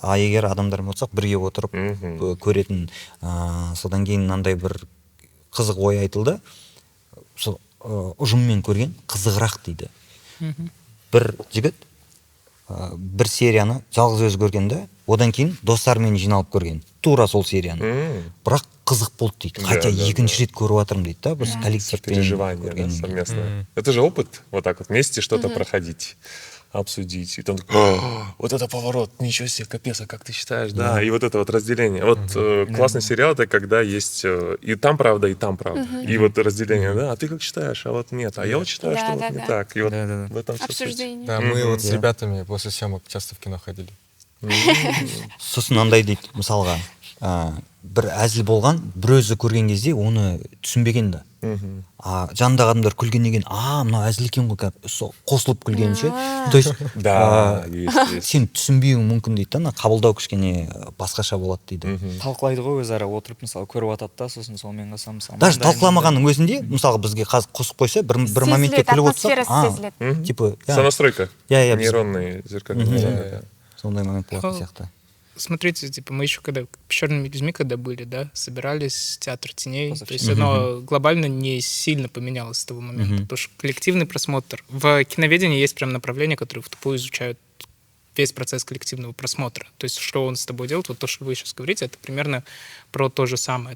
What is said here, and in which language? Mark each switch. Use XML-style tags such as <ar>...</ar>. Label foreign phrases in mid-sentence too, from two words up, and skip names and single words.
<kk>А егер адамдар болсақ бірге отырып көретін, содан кейін мынандай бір қызық ой айтылды, ұжыммен көрген қызығырақ дейді. Бір жігіт бір серияны жалғыз өзі көрген да, одан кейін достарымен жиналып көрген тура сол серияны, бірақ қызық болды дейді, хотя екінші рет көріп жатырмын дейді да, бір коллективпен</kk> <ru>переживание совместное. Это же опыт, вот так вот вместе что-то проходить, обсудить. И там вот это поворот, ничего себе, капец, а как ты считаешь? Да, и вот это вот разделение. Вот классный сериал — это когда есть и там правда, и там правда. И вот разделение, да, а ты как считаешь? А вот нет, а я вот считаю, что вот не так. И вот в этом все суть. Обсуждение. Да, мы вот с ребятами после съемок часто в кино ходили.</ru> <kk>Сосын андай дейді, мысалға, бір әзіл болған, бір өзі көрген кезде оны түсінбеген да. Жанындағы адамдар күлгеннен кейін, мынау әзіл екен ғой, қосылып күлгенше.</kk> <ru>То есть</ru> <kk>сен түсінбеуің мүмкін дейді да, қабылдау кішкене басқаша болады дейді. Талқылайды ғой өзара отырып, мысалы, көріп атады да, сосын сонымен қоса мысалы. Даже талқыламағанның өзінде, мысалы, бізге қазір қосып қойса, бір моментте күліп отырсақ, типа</kk> <ru>сонастройка. Нейронные зеркальные.</ru> <kk>Сондай момент болады сияқты.</kk> <ru>Смотрите, типа, мы еще когда «Черными людьми» когда были, да, собирались, театр теней, то есть оно глобально не сильно поменялось с того момента, потому что коллективный просмотр. В киноведении есть прям направление, которое в тупую изучают весь процесс коллективного просмотра. То есть что он с тобой делает, вот то, что вы сейчас говорите, это примерно про то же самое.</ru>